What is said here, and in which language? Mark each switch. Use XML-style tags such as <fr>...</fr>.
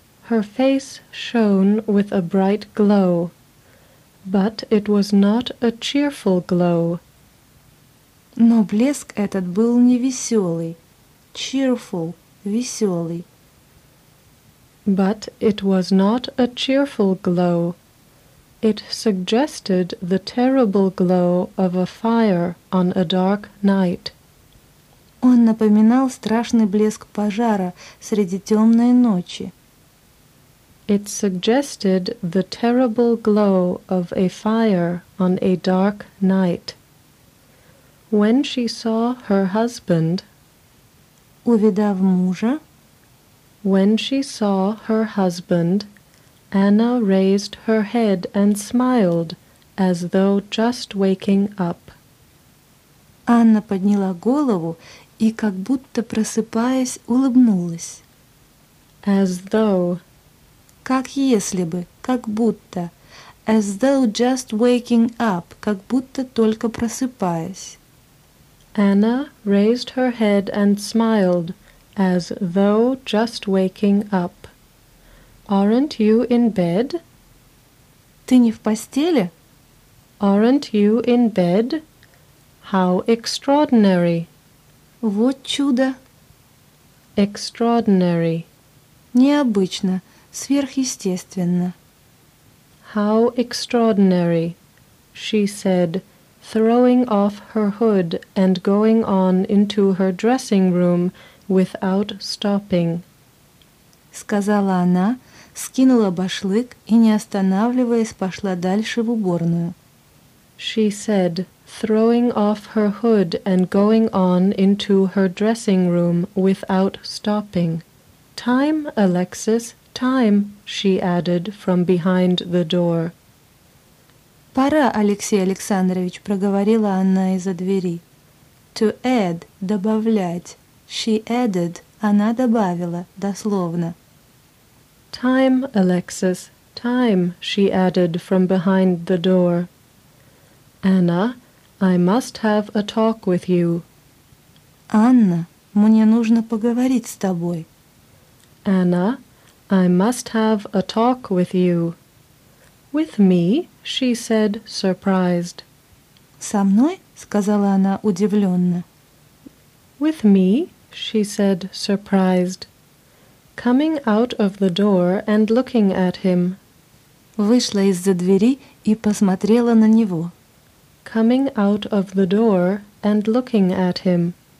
<en>Her face shone with a bright glow, but it was not a cheerful glow.</en> <ru>Но блеск этот был невеселый.</ru> <en>Cheerful, веселый. But it was not a cheerful glow. It suggested the terrible glow of a fire on a dark night.</en> <ru>Он напоминал страшный блеск пожара среди темной ночи.</ru> <en>It suggested the terrible glow of a fire on a dark night. When she saw her husband,</en> <ru>увидав мужа,</ru> <en>when she saw her husband, Anna raised her head and smiled, as though just waking up.</en> <ru>Анна подняла голову и, как будто просыпаясь, улыбнулась.</ru> <en>As though.</en> <ru>Как если бы, как будто,</ru> <en>as though just waking up,</en> <ru>как будто только просыпаясь.</ru> <en>Anna raised her head and smiled, as though just waking up. Aren't you in bed?</en> <ru>Ты не в постели?</ru> <en>Aren't you in bed? How extraordinary!</en> <ru>Вот чудо!</ru> <en>Extraordinary.</en> <ru>Необычно. Сверхъестественно.</ru> <en>How extraordinary, she said, throwing off her hood and going on into her dressing room without stopping.</en> <ru>Сказала она, скинула башлык и, не останавливаясь, пошла дальше в уборную.</ru> <en>She said, throwing off her hood and going on into her dressing room without stopping. Time, Alexis. Time, she added from behind the door.</en> <ru>Пора, Алексей Александрович, проговорила она из-за двери.</ru> <en>To add,</en> <ru>добавлять.</ru> <en>She added,</en> <ru>она добавила, дословно.</ru> <en>Time, Alexis, time, she added from behind the door. Anna, I must have a talk with you.</en> <ru>Анна, мне нужно поговорить с тобой.</ru> <en>Anna, I must have a talk with you. With me, she said, surprised.</en> <ru>Со мной, сказала она удивленно.</ru> <en>With me, she said, surprised, coming out of the door and looking at him.</en> <ru>Вышла из-за двери и посмотрела на него.</ru> <en>Coming out of the door and looking at him.</en>